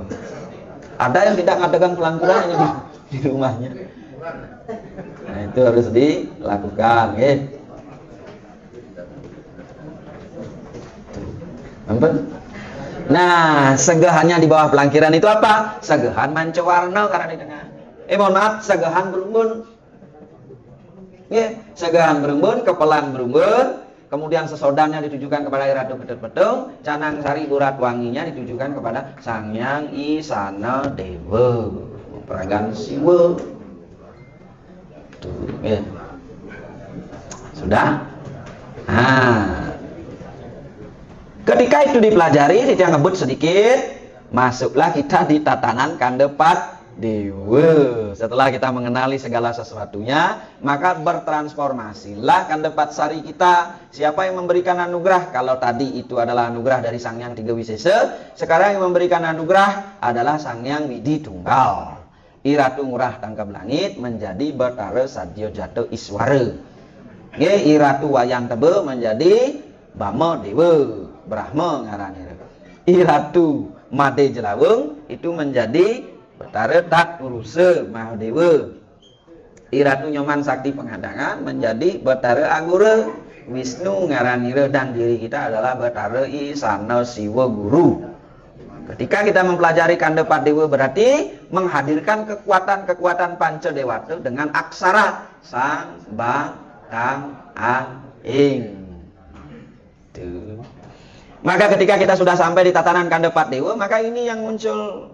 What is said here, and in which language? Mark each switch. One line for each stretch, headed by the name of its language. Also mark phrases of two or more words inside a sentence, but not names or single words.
Indonesian: Ada yang tidak ngadegang pelangkiran ini di rumahnya. Nah itu harus dilakukan, Nah, segahannya di bawah pelangkiran itu apa? Segahan mancawarna karena di tengah. Mohon maaf, segahan berumbun. Segahan berumbun, kepelan berumbun. Kemudian sesodannya ditujukan kepada Iratu Ketut Pedung, Canang Sari Burat Wanginya ditujukan kepada Sang Hyang Isana Dewa, memperagan Siwa. Sudah? Ketika itu dipelajari, kita ngebut sedikit, masuklah kita di tatanan Kandepat Dewa. Setelah kita mengenali segala sesuatunya, maka bertransformasilah Kandepat Sari kita. Siapa yang memberikan anugerah? Kalau tadi itu adalah anugerah dari Sang Hyang Tiga Wisesa, sekarang yang memberikan anugerah adalah Sang Hyang Widi Tunggal. Iratu Ngurah Tangkap Langit menjadi Betara Sadya Jatuh Iswara. Iratu Wayang Tebe menjadi Bama Dewa, Brahma ngarannya. Iratu Made Jelawung itu menjadi Betara Tak Urusa Mahadewa. Iratu Nyoman Sakti Pengadangan menjadi Betara Anggura Wisnu ngaranira, dan diri kita adalah Betara Isana Siwa Guru. Ketika kita mempelajari Kandepat Dewa berarti menghadirkan kekuatan-kekuatan Panca Dewata dengan aksara Sang Bang Kang An Ing. Maka ketika kita sudah sampai di tatanan Kandepat Dewa, maka ini yang muncul.